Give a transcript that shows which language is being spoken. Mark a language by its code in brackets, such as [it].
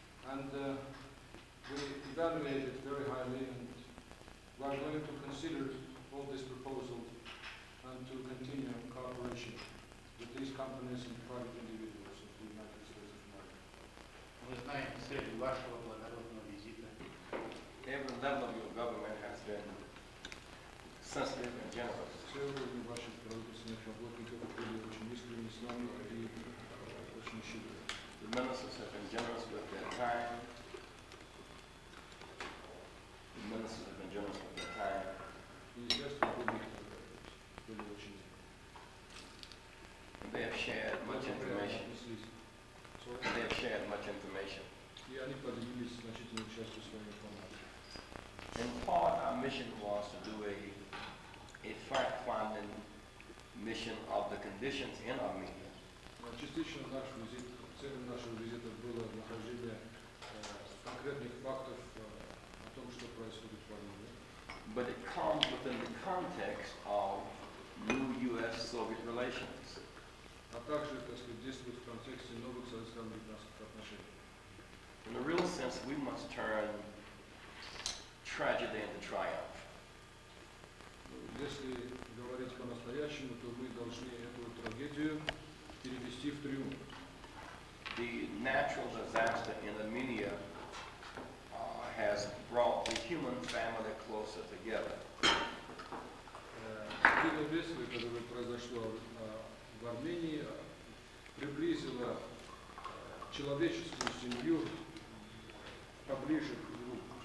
[en] And we evaluate it very highly, and we are going to consider all these proposals and to continue cooperation with these companies and private individuals of the United States of America. [ru] Мы знаем цель вашего благородного визита. [en] Every level of your government has been sensitive and generous. [ru] Все уровни ваших правительственных работников были очень искренни с нами и очень щедры. [en] The ministers have been generous with their time. The ministers have been generous with their time. [ru] И, естественно, были очень [en] And they have shared much information. [ru] отнеслись. [en] They have shared much information. [ru] И они поделились значительной частью своей информации. [en] In part, our mission was to do a fact-finding mission of the conditions in Armenia. [ru] Частично целью нашего визита было нахождение конкретных фактов о том, что происходит в Армении. [en] But it comes within the context of new U.S.-Soviet relations. [ru] А также, так сказать, действует в контексте новых советско-американских отношений. [en] In a real sense, we must turn tragedy into triumph. [ru] Если говорить по-настоящему, то мы должны эту трагедию перевести в триумф. [en] The natural disaster in Armenia has brought the human family closer together. [ru] Природное бедствие, которое произошло в Армении, приблизило человеческую семью поближе к другу.